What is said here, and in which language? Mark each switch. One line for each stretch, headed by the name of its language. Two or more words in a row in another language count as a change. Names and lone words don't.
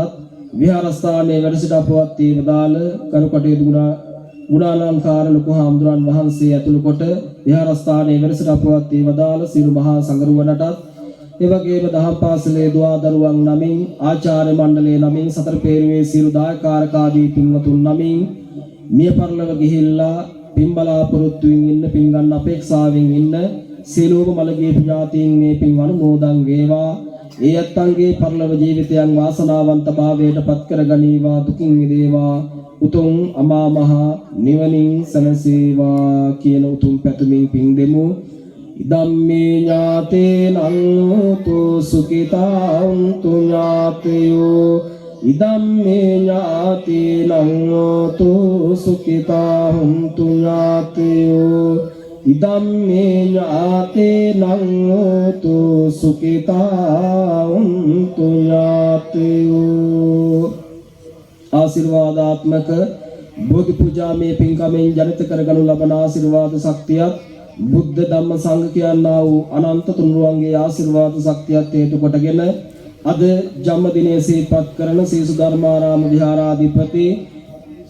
Sinhala: විහාරස්ථානයේ වැඩ සිට අපවත් වේදාල ගරු කටයුතු ගුණාලංකාර ලොකු හාමුදුරන් වහන්සේ ඇතුළු කොට විහාරස්ථානයේ වැඩ සිට අපවත් වේදාල සියලු මහා සංඝරුවනටත් ඒ වගේම දහම් පාසලේ දුවදරුවන් නමින් ආචාර්ය මණ්ඩලයේ නමින් සතර පේරුවේ සියලු දායකාරකාදී පින්වතුන් නමින් මිය පරලොව ගිහිල්ලා පින් බලාපොරොත්තුෙන් ඉන්න පින් ගන්න අපේක්ෂාවෙන් ඉන්න සියලුම මළගිය ඥාතීන් මේ පින් අනුමෝදන් වේවා. ඒ අත්ංගේ පරලොව ජීවිතයන් වාසනාවන්ත භාවයට පත් කර ගනීවා. දුකින් මිදේවා. උතුම් අමා මහ නිවනින් සැනසේවා කියන උතුම් පැතුමින් පින් දෙමු.
Pali: ඉදම්මේ ඥාතේනං උතු සුඛිතා උන්තු ඥාතයෝ ඉදම්මේ ඥාතේනං උතු සුඛිතා උන්තු ඥාතයෝ ඉදම්මේ ඥාතේනං උතු සුඛිතා උන්තු ඥාතයෝ.
Sinhala: ආශිර්වාදාත්මක බෝධි පූජාමේ පින්කමෙන් ජනිත කරගනු ලබන ආශිර්වාද ශක්තියත් බුද්ධ ධම්ම සංඝ කියනා වූ අනන්ත තුන්රුවන්ගේ ආශිර්වාද ශක්තියත් හේතු කොටගෙන අද ජන්මදිනයේ සිහිපත් කරන සී සුධර්මාරාම විහාරාධිපති